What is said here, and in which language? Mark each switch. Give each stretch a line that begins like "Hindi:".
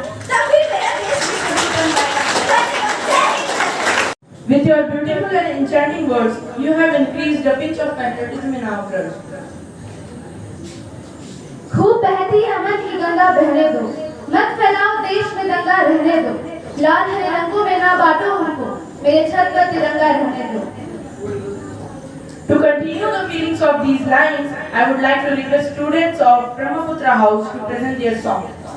Hindi: तब फिर मेरा देश भी बन जाएगा.
English: With your beautiful and enchanting words, you have increased the pitch of patriotism in our breast.
Hindi: खूब बहती अमन की गंगा बहने दो, मत फैलाओ देश में दंगा रहने दो. लाल हरे रंगों में ना बांटो हमको, मेरे छत पर तिरंगा रहने दो.
English: To continue the feelings of these lines, I would like to request students of Brahmaputra House to present their song.